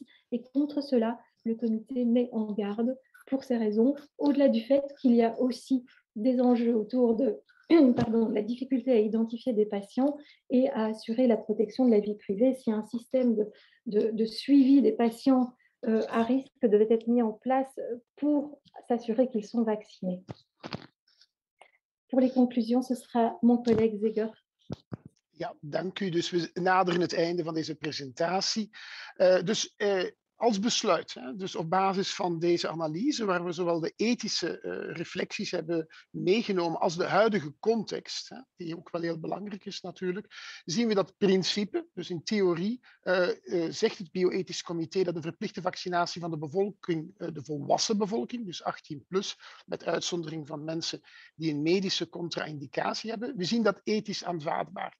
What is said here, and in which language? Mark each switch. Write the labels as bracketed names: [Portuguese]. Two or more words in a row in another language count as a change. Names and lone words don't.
[French] Et contre cela, le comité met en garde pour ces raisons, au-delà du fait qu'il y a aussi des enjeux autour de la difficulté à identifier des patients et à assurer la protection de la vie privée. Si un système de suivi des patients à risque devait être mis en place pour s'assurer qu'ils sont vaccinés. Pour les conclusions, ce sera mon collègue Zeger. [Dutch] Ja, dank u. Dus we naderen het einde van deze presentatie. Als besluit, hè, dus op basis van deze analyse, waar we zowel de ethische reflecties hebben meegenomen als de huidige context, hè, die ook wel heel belangrijk is natuurlijk, zien we dat principe, dus in theorie zegt het Bioethisch Comité dat de verplichte vaccinatie van de bevolking, de volwassen bevolking, dus 18 plus, met uitzondering van mensen die een medische contra-indicatie hebben, we zien dat ethisch aanvaardbaar.